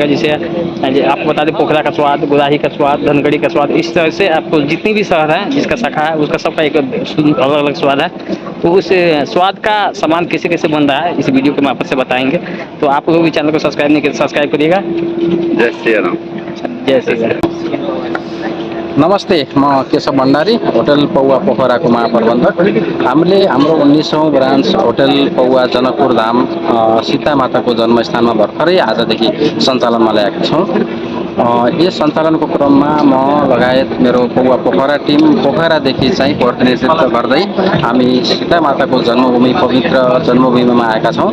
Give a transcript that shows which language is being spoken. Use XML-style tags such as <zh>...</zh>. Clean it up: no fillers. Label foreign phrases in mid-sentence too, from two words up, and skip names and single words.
<hi>जैसे आपको बता दें, पोखरा का स्वाद, गुराही का स्वाद, धनगढ़ी का स्वाद, इस तरह से आपको जितनी भी शहर है जिसका शाखा है उसका सबका एक अलग अलग स्वाद है। तो उस स्वाद का सामान कैसे कैसे बन रहा है इस वीडियो के माध्यम से बताएंगे। तो आप लोग भी चैनल को सब्सक्राइब नहीं किया, सब्सक्राइब करिएगा। जय सिया राम। जय श्री राम।</hi> <ne>नमस्ते, म केशव भण्डारी, होटल पौवा पोखराको महाप्रबन्धक। हामीले हाम्रो 19औं ब्रान्च होटल पौवा जनकपुर धाम सीता माताको जन्मस्थानमा भर्खरै आजदेखि सञ्चालनमा ल्याएका छौँ। यस सञ्चालनको क्रममा म लगायत मेरो पौवा पोखरा टिम पोखरादेखि चाहिँ प्रतिनिधित्व गर्दै हामी सीता माताको जन्मभूमि पवित्र जन्मभूमिमा आएका छौँ।</ne>